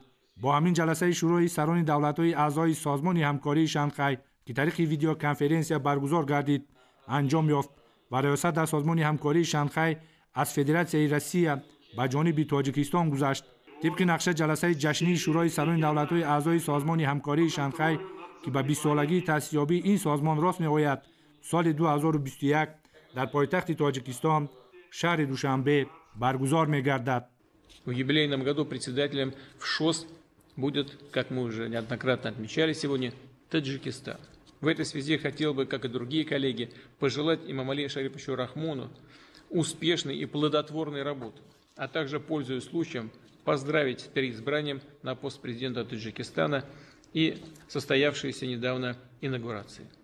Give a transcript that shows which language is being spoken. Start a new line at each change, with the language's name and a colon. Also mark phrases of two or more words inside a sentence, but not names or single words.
Tajik: با همین جلسه شورای سران دولت‌های اعضای سازمان همکاری شانگهای که طریق ویدیو کنفرانس برگزار گردید انجام یافت و ریاست در سازمان همکاری شانگهای از فدراسیون روسیه به جانب تاجیکستان گذشت. طبق نقشه جلسه جشنی شورای سران دولت‌های اعضای سازمان همکاری شانگهای که به 20 سالگی تأسیس‌یابی این سازمان راست می‌آید سال 2021 در پایتخت تاجیکستان شهر دوشنبه برگزار می‌گردد.
Russian: В юбилейном году председателем в ШОС будет, как мы уже неоднократно отмечали сегодня, Таджикистан. В этой связи хотел бы, как и другие коллеги, пожелать Эмомали Шариповичу Рахмону успешной и плодотворной работы, а также, пользуясь случаем, поздравить с переизбранием на пост президента Таджикистана и состоявшейся недавно инаугурации.